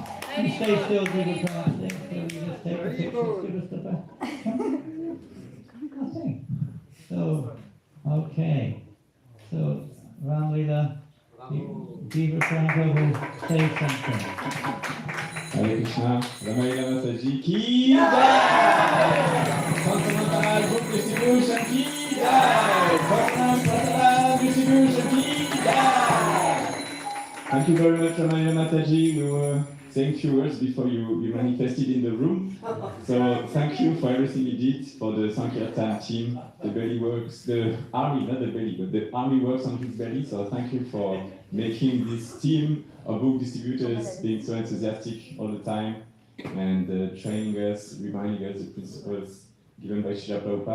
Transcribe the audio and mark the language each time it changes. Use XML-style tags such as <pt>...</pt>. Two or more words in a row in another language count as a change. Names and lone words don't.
<en>You stay still, Digger. Stay still, you just take a picture, give us the back. Nothing. So, okay. So, Ramlila, Diva Franco will say something.</en> <hi>Hare Krishna, Ramayana Mataji ki jai! Santamantara</hi> <en>Group Distribution</en> <hi>ki jai! Santamantara Distribution ki jai!</hi> <en>Thank you very much, Ramayana Mataji. We were saying few words before you manifested in the room. So thank you for everything you did for the Sankirtan team. The belly works, the army, not the belly, but the army works on his belly. So thank you for making this team of book distributors being so enthusiastic all the time and training us, reminding us the principles given by Srila Prabhupada.</en>